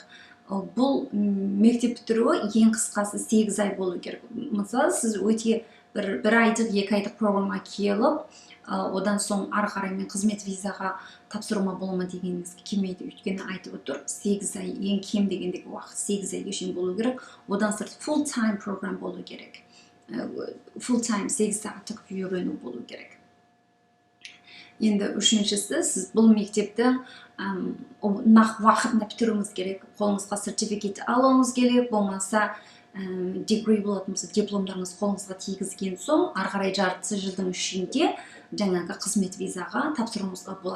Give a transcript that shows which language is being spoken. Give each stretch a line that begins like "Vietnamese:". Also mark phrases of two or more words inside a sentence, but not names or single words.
Kazakh: Бұл мектеп бітіруі ең қысқасы 8 ай болу керек. Мысалы, сіз өте бір айлық, 2 айлық программаға келіп, одан соң ары қарай мен қызмет визаға тапсыруыма бола ма дегеніңізге келмейді. Өйткені айтып отыр, 8 ай, ең кем дегендегі уақыт 8 айға шейін болу керек. Одан сырт
English: full time
Kazakh: программ болу керек.
English: Full time
Kazakh: 8 сағаттық үйрену болу керек. Енді үшіншісі, сіз бұл мектепті нақ уақытында бітіруіңіз керек. Қолыңызға сертификат алуыңыз керек, болмаса degree болатын болса, дипломдарыңыз қолыңызға тигізген соң, ары қарай жарты жылдың ішінде жаңағы қызмет визаға тапсыруыңызға болады.